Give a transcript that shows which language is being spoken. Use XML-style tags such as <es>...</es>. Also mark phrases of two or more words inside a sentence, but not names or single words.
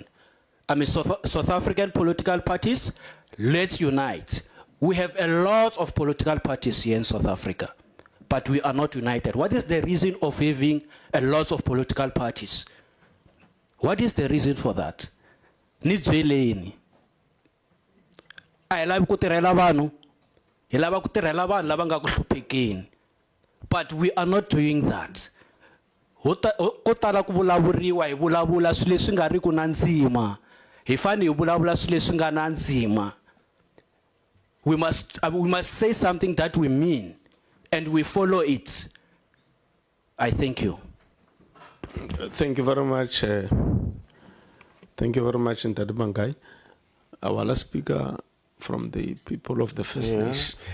<en>South African political parties, let's unite. We have a lot of political parties here in South Africa, but we are not united. What is the reason of having a lot of political parties? What is the reason for that?</en> <ts>Nijweleni.</ts> <en>I love</en> <ts>kutirela vanhu. Hi lava kutirela vanhu lava nga ku hluphekeni.</ts> <en>But we are not doing that.</en> <ts>ko tala ku vulavuriwa hi vulavula swilo leswi nga ri ku na ndzima hi fane hi vulavula swilo leswi nga na ndzima.</ts> <en>We must say something that we mean and we follow it. I thank you. Thank you very much. Thank you very much, Ntade Bangai. Our last speaker from the people of the First Nation.</en>